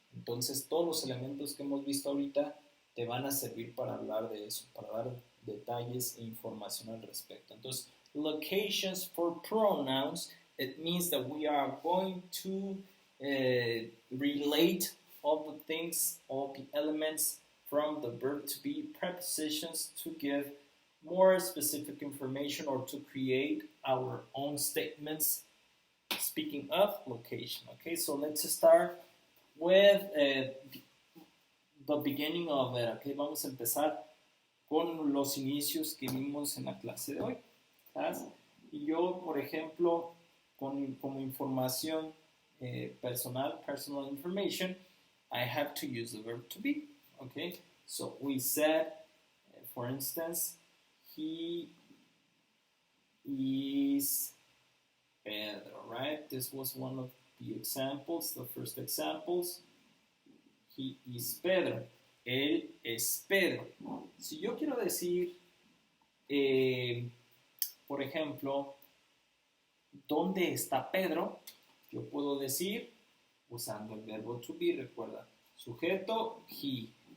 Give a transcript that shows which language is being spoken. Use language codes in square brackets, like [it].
[es] Entonces, todos los elementos que hemos visto ahorita te van a servir para hablar de eso, para dar detalles e información al respecto. Entonces, [en] locations for pronouns, it means that we are going to relate all the things, all the elements from the verb to be prepositions to give more specific information or to create our own statements. Speaking of location, okay, so let's start with the beginning of it. [es] Okay, vamos a empezar con los inicios que vimos en la clase de hoy. ¿Sabes? Y yo, por ejemplo, como información personal [en] information, I have to use the verb to be. Okay, so we said, for instance, he is Pedro, right? This was one of the examples, the first examples. He is Pedro. [es] Él es Pedro. Si yo quiero decir, por ejemplo, ¿dónde está Pedro? Yo puedo decir, usando el verbo to be, recuerda, sujeto, he.